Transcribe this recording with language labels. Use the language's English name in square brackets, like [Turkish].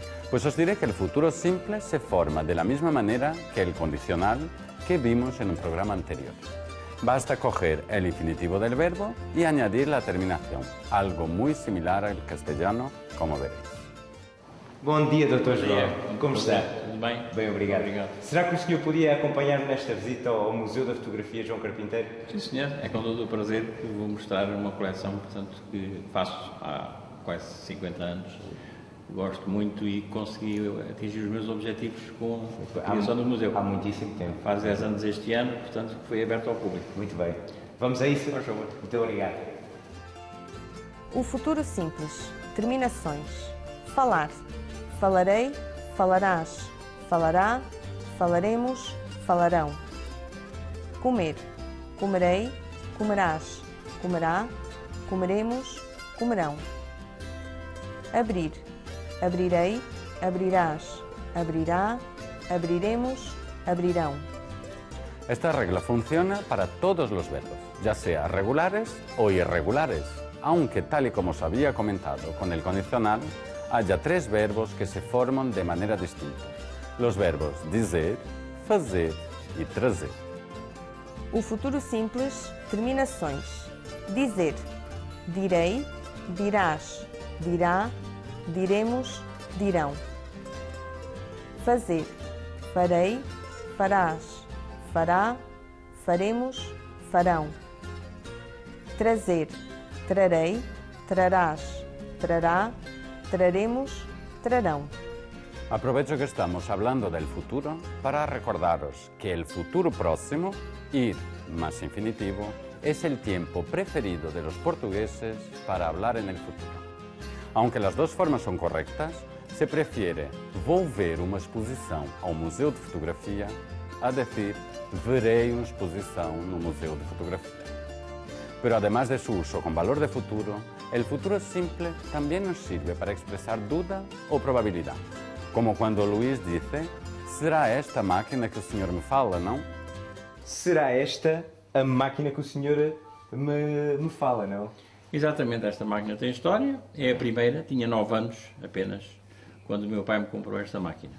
[Spanish] Pues os diré que el futuro simple se forma de la misma manera que el condicional que vimos en un programa anterior. Basta coger el infinitivo del verbo y añadir la terminación, algo muy similar al castellano, como veréis. [Portuguese] Bom dia, Dr. João. Como está? Tudo bem? Bem, obrigado. Será que o senhor podia acompanhar-me nesta visita ao Museu da Fotografia João Carpinteiro? Sim, senhor. É com todo o prazer que vou mostrar uma coleção, portanto, que faço há quase 50 anos. Gosto muito e consegui atingir os meus objetivos com a criação do museu. Há muitíssimo tempo. Faz 10 anos este ano, portanto, foi aberto ao público. Muito bem. Vamos a isso? Por favor. Muito obrigado. O futuro simples. Terminações. Falar. Falarei, falarás. Falará, falaremos, falarão. Comer. Comerei, comerás. Comerá, comeremos, comerão. Abrir, abrirei, abrirás, abrirá, abriremos, abrirão. [Spanish] Esta regla funciona para todos los verbos, ya sea regulares o irregulares, aunque tal y como os había comentado con el condicional, haya 3 verbos que se forman de manera distinta. Los verbos dizer, fazer e trazer. [Portuguese] O futuro simples, terminações. Dizer, direi, dirás, dirá, diremos, dirão. Fazer, farei, farás, fará, faremos, farão. Trazer, trarei, trarás, trará, traremos, trarão. [Spanish] Aprovecho que estamos hablando del futuro para recordaros que el futuro próximo, ir más infinitivo, es el tiempo preferido de los portugueses para hablar en el futuro. Aunque las dos formas son correctas, se prefiere vou ver uma exposição ao Museu de Fotografia a decir verei una exposición no Museo de Fotografía. Pero además de su uso con valor de futuro, el futuro simple también nos sirve para expresar duda o probabilidad. Como cuando Luís dice, [Portuguese] será esta máquina que o senhor me fala, não? Será esta a máquina que o senhor me fala, não? Exatamente, esta máquina tem história, é a primeira, tinha 9 anos apenas, quando o meu pai me comprou esta máquina.